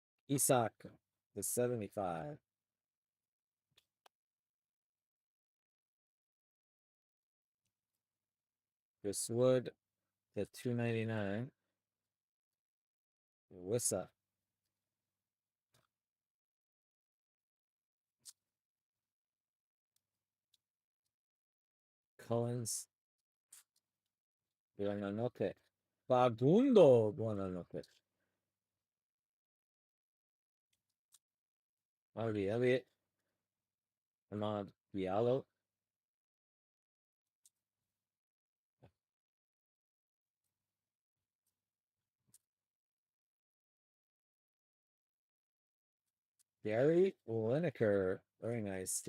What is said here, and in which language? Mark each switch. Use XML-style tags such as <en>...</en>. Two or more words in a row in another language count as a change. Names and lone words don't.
<en>Isak to 75. Chris Wood to 299. Wissa. Collins. Buonanotte. Fagundo. Buonanotte. Harvey Elliott. Ahmad Diallo. Gary Lineker. Very nice.</en>